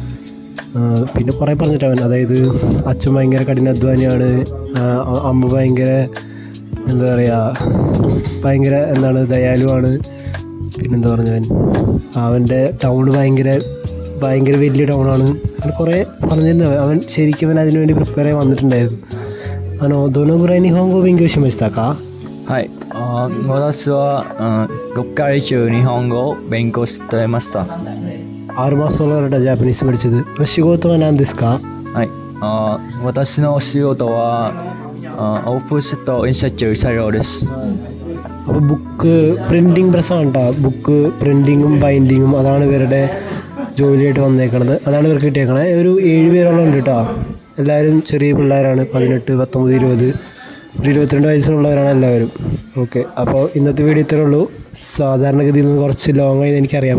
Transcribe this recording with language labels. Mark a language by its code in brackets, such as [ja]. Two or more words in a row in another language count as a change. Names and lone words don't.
[ml] പിന്നെ കുറേ പറഞ്ഞിട്ടവൻ, അതായത് അച്ഛൻ ഭയങ്കര കഠിനാധ്വാനിയാണ്, അമ്മ ഭയങ്കര എന്താ പറയുക, ഭയങ്കര ദയാലുവാണ്. പിന്നെന്താ പറഞ്ഞവൻ, അവൻ്റെ ടൗണ് ഭയങ്കര വലിയ ടൗണാണ്. അങ്ങനെ കുറേ പറഞ്ഞിരുന്നു. അവൻ ശരിക്കും അതിനു വേണ്ടി പ്രിപ്പയർ ആയി വന്നിട്ടുണ്ടായിരുന്നു. [ja] どのぐらい日本語勉強しましたか? はい。私は6回中日本語を勉強していました。 [ml] 6 മാസത്തോളം ജാപ്പനീസ് പഠിച്ചത്. [ja] 仕事は何ですか? はい。私の仕事はオフセット印刷作業です。 [ml] അപ്പോൾ [en] book printing press [ml] കേട്ടോ. [en] book printing [ml] ബൈൻഡിങ്ങും അതാണ് ഇവരുടെ ജോലിയായിട്ട് വന്നേക്കണത്. അതാണ് ഇവർക്ക് കിട്ടിയേക്കണത്. ഒരു 7 പേരോളം ഉണ്ട് കേട്ടോ. എല്ലാവരും ചെറിയ പിള്ളേരാണ്. 18, 19, 20, ഒരു 22 വയസ്സിലുള്ളവരാണ് എല്ലാവരും. ഓക്കെ, അപ്പോൾ ഇന്നത്തെ വീഡിയോ ഇത്രയേ ഉള്ളൂ. സാധാരണഗതിയിൽ നിന്ന് കുറച്ച് ലോങ് ആയി എനിക്കറിയാം.